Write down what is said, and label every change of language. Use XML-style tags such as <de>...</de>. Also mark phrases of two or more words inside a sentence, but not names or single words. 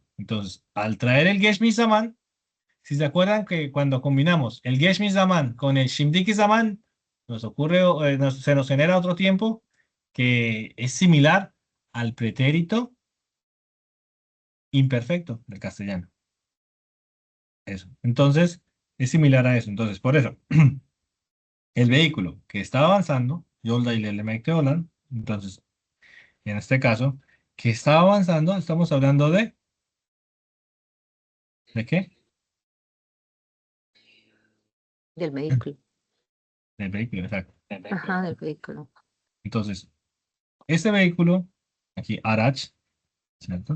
<es>Entonces, al traer el</es> <tr>Geçmiş Zaman,</tr> <es>si se acuerdan que cuando combinamos el</es> <tr>Geçmiş Zaman</tr> <es>con el</es> <tr>Shindiki Zaman,</tr> <es>nos ocurre, se nos genera otro tiempo que es similar al pretérito imperfecto del castellano. Eso. Entonces, es similar a eso. Entonces, por eso, el vehículo que está avanzando,</es> <tr>yolda ilerlemekte olan,</tr> <es>entonces, en este caso, que está avanzando, estamos hablando ¿de qué? Del vehículo. Del vehículo, exacto. Ajá, del vehículo. Entonces, este vehículo, aquí, araç, ¿cierto?</es>